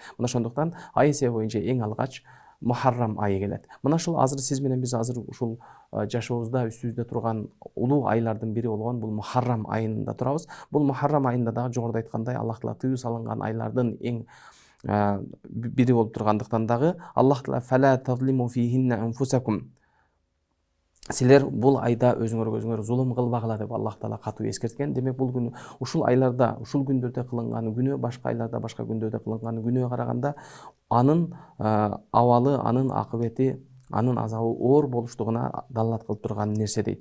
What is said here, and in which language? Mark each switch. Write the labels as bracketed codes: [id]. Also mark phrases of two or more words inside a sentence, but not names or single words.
[ky] Мына ошондуктан ай эсеби боюнча эң алгач Мухаррам айы келет. Мына ушул азыр сиз менен биз азыр ушул жашообузда үстүбүздө турган улуу айлардын бири болгон бул Мухаррам айында турабыз. Бул Мухаррам айында дагы жогоруда айткандай Аллах Таала тыюу салынган айлардын эң бири болуп тургандыктан дагы Аллах Таала [ar] فلا تظلموا فيهن أنفسكم, [ky] силер бул айда өзүңөр зулум кылбагыла деп Аллах Таала катуу эскерткен. Демек бул күн ушул айларда, ушул күндөрдө кылынган күнөө башка айларда, башка күндөрдө кылынган күнөөгө караганда анын абалы, анын акыбети, анын азабы оор болуштугуна далалат кылып турган нерсе дейт.